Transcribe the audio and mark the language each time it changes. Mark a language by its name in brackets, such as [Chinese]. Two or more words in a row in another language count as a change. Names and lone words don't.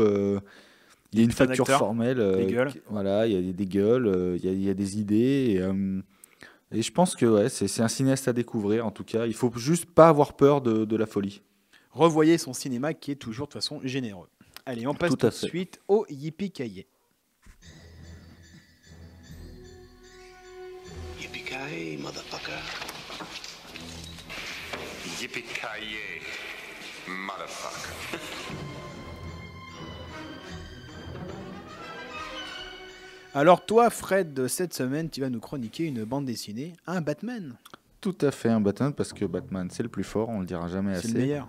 [French] Il y a une Plein facture d'acteurs, formelle. des gueules. Voilà, il y a des gueules. Il y a des idées. Et je pense que ouais, c'est un cinéaste à découvrir. En tout cas, il faut juste pas avoir peur de la folie. Revoyez son cinéma qui est toujours de toute façon généreux. Allez, on passe Tout tout à de fait. suite au Yippee-Ki-Yay. [English] Yippee-ki-yay, motherfucker. Yippee-ki-yay, motherfucker. [French] Alors toi, Fred, cette semaine, tu vas nous chroniquer une bande dessinée, un Batman. Tout à fait un Batman, parce que Batman, c'est le plus fort, on le dira jamais assez. C'est le meilleur.